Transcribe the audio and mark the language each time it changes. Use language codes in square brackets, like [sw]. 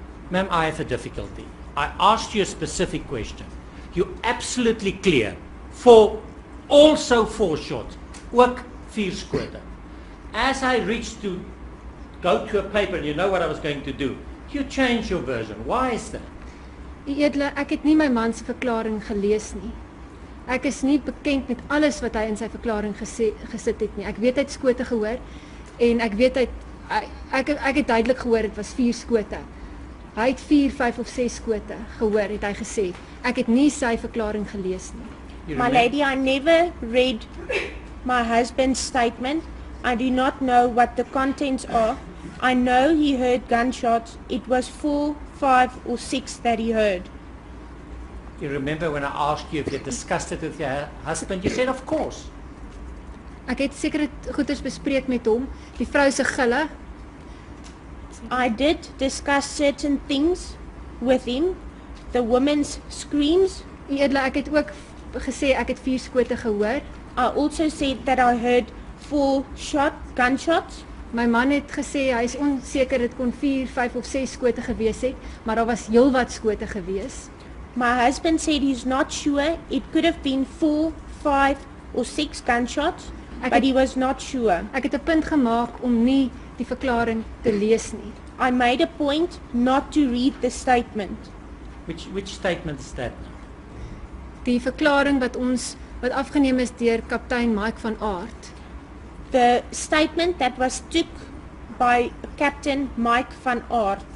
[en] Ma'am, I have a difficulty. I asked you a specific question. You're absolutely clear. Also 4 shots. [af] Ook 4 skote. [en] As I reached to go to a paper, and you know what I was going to do, you changed your version. Why is that? [af] U edele, ek het nie my man se verklaring gelees nie. Ek is nie bekend met alles wat hy in sy verklaring gesit het nie. Ek weet hy het skote gehoor en ek weet ek het duidelik gehoor dit was 4 skote. Hy het 4, 5 of 6 skote gehoor, het hy gesê. Ek het nie sy verklaring gelees nie. [en] My lady, I never read my husband's statement. I do not know what the contents are. I know he heard gunshots. It was 4, 5 or 6 that he heard. You remember when I asked you if you discussed it with your husband, you said of course. [af] Ek het sekere goeders bespreek met hom, die vrou se gille. [en] I did discuss certain things with him. The woman's screams. [af] U edele, ek het ook gesê ek het 4 skote gehoor. [en] I also said that I heard 4 gunshots. [af] My man het gesê hy is onseker dit kon 4, 5 of 6 skote gewees het, maar daar was heelwat skote gewees. [en] My husband said he's not sure. It could have been 4, 5 or 6 gunshots, but he was not sure. [af] Ek het 'n punt gemaak om nie die verklaring te lees nie. [en] I made a point not to read the statement. Which statement is that now? [af] Die verklaring wat afgeneem is deur kaptein Mike van Aert. [en] The statement that was took by Captain Mike van Aert.